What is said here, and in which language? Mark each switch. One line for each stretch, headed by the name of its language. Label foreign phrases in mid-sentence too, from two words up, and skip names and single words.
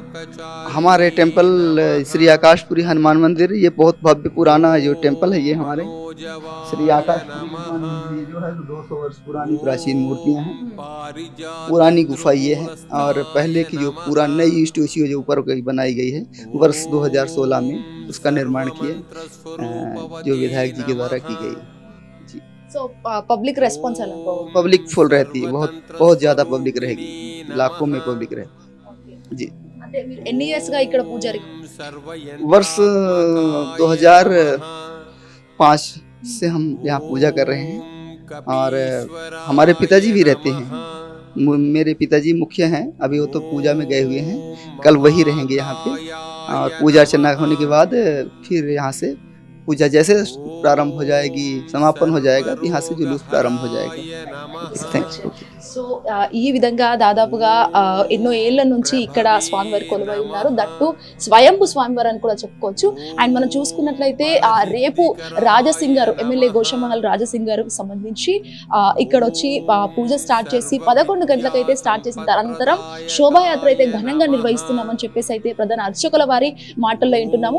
Hindi: हमारे टेम्पल श्री आकाशपुरी हनुमान मंदिर, ये बहुत भव्य पुराना जो टेम्पल है, ये हमारे श्री आकाशपुरी हनुमान मंदिर जो है 200 वर्ष पुरानी प्राचीन मूर्तियाँ हैं, पुरानी गुफा ये है। और पहले की जो पूरा नई स्टैच्यू जो ऊपर बनाई गई है वर्ष 2016 में उसका निर्माण किए जो विधायक जी के द्वारा की गई।
Telugu: సో
English: public response
Telugu: ఎలా?
Hindi: पब्लिक फुल रहती है, बहुत ज़्यादा पब्लिक रहेगी, लाखों में पब्लिक रहेगी जी।
Telugu: అంటే మీరు ఎన్ని ఇయర్స్ గా ఇక్కడ పూజారి?
Hindi: वर्ष 2005 से हम यहाँ पूजा कर रहे हैं और हमारे पिताजी भी रहते हैं। मेरे पिताजी मुखिया हैं, अभी वो तो पूजा में गए हुए हैं, कल वही रहेंगे यहाँ पे। और पूजा अर्चना होने के बाद फिर यहाँ से पूजा जैसे प्रारंभ हो जाएगी, समापन हो जाएगा, तो यहाँ से जुलूस प्रारंभ हो जाएगा। थैंक्स।
Telugu: సో ఈ విధంగా దాదాపుగా ఎన్నో ఏళ్ల నుంచి ఇక్కడ స్వామివారి కొలువై ఉన్నారు. దట్టు స్వయంభు స్వామివారు అని కూడా చెప్పుకోవచ్చు. అండ్ మనం చూసుకున్నట్లయితే రేపు రాజసింగ్ గారు, ఎమ్మెల్యే గోషమహల్ రాజసింగ్ గారికి సంబంధించి ఇక్కడ వచ్చి పూజ స్టార్ట్ చేసి 11 గంటలకైతే స్టార్ట్ చేసిన అనంతరం శోభాయాత్ర అయితే ఘనంగా నిర్వహిస్తున్నామని చెప్పేసి అయితే ప్రధాన అర్చకుల వారి మాటల్లో వింటున్నాము.